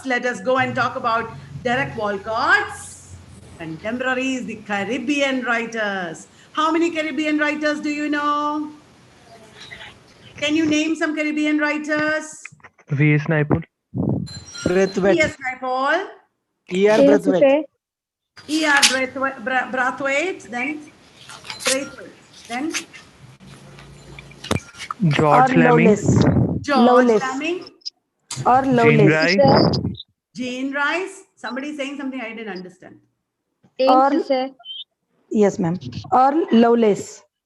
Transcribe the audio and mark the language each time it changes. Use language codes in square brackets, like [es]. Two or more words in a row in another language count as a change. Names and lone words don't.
[en] Let us go and talk about Derek Walcott's contemporaries, the Caribbean writers. How many Caribbean writers do you know? Can you name some Caribbean writers? V.S. Naipaul. Braithwaite. Yes, Naipaul. E.R. Braithwaite. E.R. Braithwaite, then Braithwaite, then George Lamming. George Lamming. Or Jean Lowless. Rice. Jean Rice. Somebody saying something I didn't understand. Or, yes, ma'am. Or Lowless.